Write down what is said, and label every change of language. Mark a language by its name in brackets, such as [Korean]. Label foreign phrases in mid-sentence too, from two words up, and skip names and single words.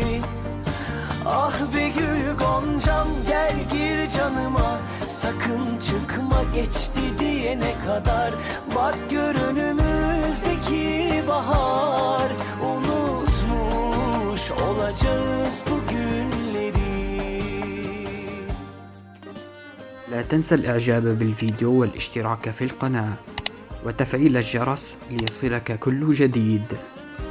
[Turkish] Ah be gül goncam, gel gir canıma, sakın çıkma geçti diyene kadar. Bak gör önümüzdeki bahar, unutmuş olacağız bu günleri. [Arabic] لا تنسى الإعجاب بالفيديو والاشتراك في القناة وتفعيل الجرس ليصلك كل جديد.